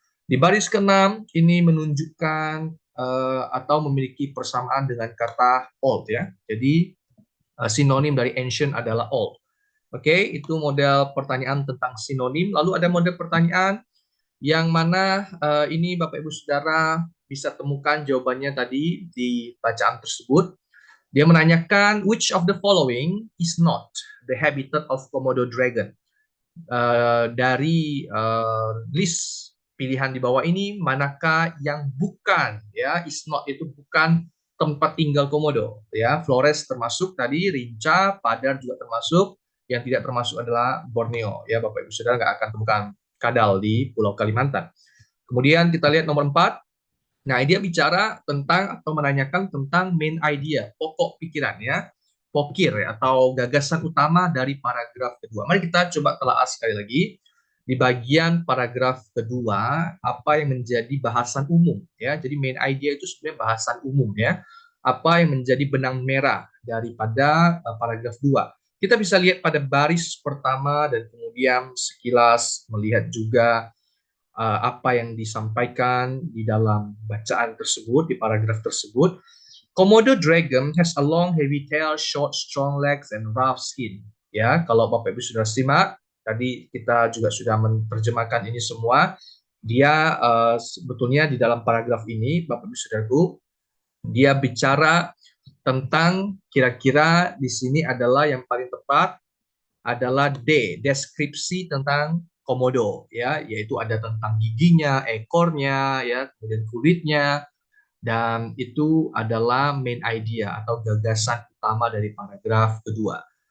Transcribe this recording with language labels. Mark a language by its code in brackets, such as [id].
[id] Di baris ke-6 ini menunjukkan atau memiliki persamaan dengan kata old ya. Jadi sinonim dari ancient adalah old. Oke, itu model pertanyaan tentang sinonim. Lalu ada model pertanyaan yang mana ini Bapak Ibu Saudara bisa temukan jawabannya tadi di bacaan tersebut. Dia menanyakan [en] which of the following is not the habitat of Komodo dragon. [id] Dari list pilihan di bawah ini manakah yang bukan ya, [en] is not [id] itu bukan tempat tinggal Komodo ya. Flores termasuk tadi, Rinca, Padar juga termasuk, yang tidak termasuk adalah Borneo ya. Bapak Ibu Saudara nggak akan temukan kadal di Pulau Kalimantan. Kemudian kita lihat nomor 4. Nah, dia bicara tentang atau menanyakan tentang main idea, pokok pikiran ya. Pokir ya, atau gagasan utama dari paragraf kedua. Mari kita coba telaah sekali lagi. Di bagian paragraf kedua, apa yang menjadi bahasan umum ya. Jadi main idea itu sebenarnya bahasan umum ya. Apa yang menjadi benang merah daripada paragraf 2. Kita bisa lihat pada baris pertama dan kemudian sekilas melihat juga apa yang disampaikan di dalam bacaan tersebut, di paragraf tersebut. [en] Komodo dragon has a long heavy tail, short strong legs and rough skin. [id] Ya, kalau Bapak Ibu sudah simak, tadi kita juga sudah menerjemahkan ini semua. Dia sebetulnya di dalam paragraf ini, Bapak Ibu Saudaraku, dia bicara tentang kira-kira di sini adalah yang paling tepat adalah D, deskripsi tentang komodo ya, yaitu ada tentang giginya, ekornya ya, kemudian kulitnya, dan itu adalah main idea atau gagasan utama dari paragraf kedua.